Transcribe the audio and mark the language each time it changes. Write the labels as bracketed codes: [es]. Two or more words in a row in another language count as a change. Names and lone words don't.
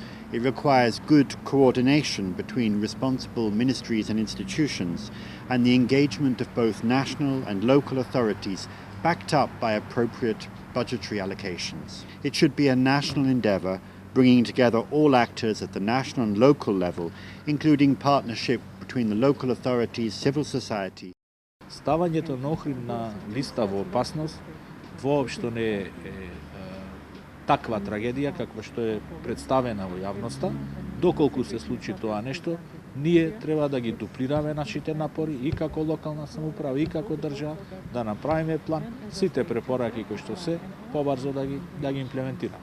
[en] It requires good coordination between responsible ministries and institutions, and the engagement of both national and local authorities backed up by appropriate budgetary allocations. It should be a national endeavour, bringing together all actors at the national and local level, including partnership between the local authorities, civil society. [mk] Ставањето на Охрид на листа во опасност воопшто не е таква трагедија каква што е представена во јавноста. Доколку се случи тоа нешто, ние треба да ги дуплираме нашите напори и како локална самоуправа и како држава да направиме план, сите препораки кои што се побрзо да ги имплементираме.